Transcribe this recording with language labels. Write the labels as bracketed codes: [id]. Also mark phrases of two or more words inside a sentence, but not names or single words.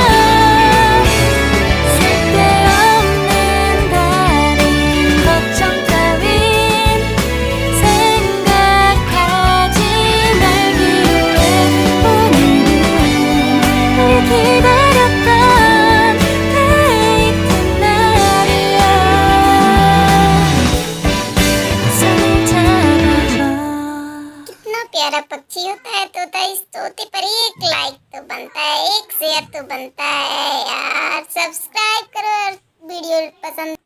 [ko] 쓸데없는 다른 걱정 따윈 생각하지 말기로 해. 오늘은 우리 기다렸던 데이트 날이야. 손을 잡아줘. [hi] कितना प्यारा पक्षी होता है तोता। इस तोते पर एक लाइक तो बनता है, एक शेयर तो बनता है यार। सब्सक्राइब करो और वीडियो पसंद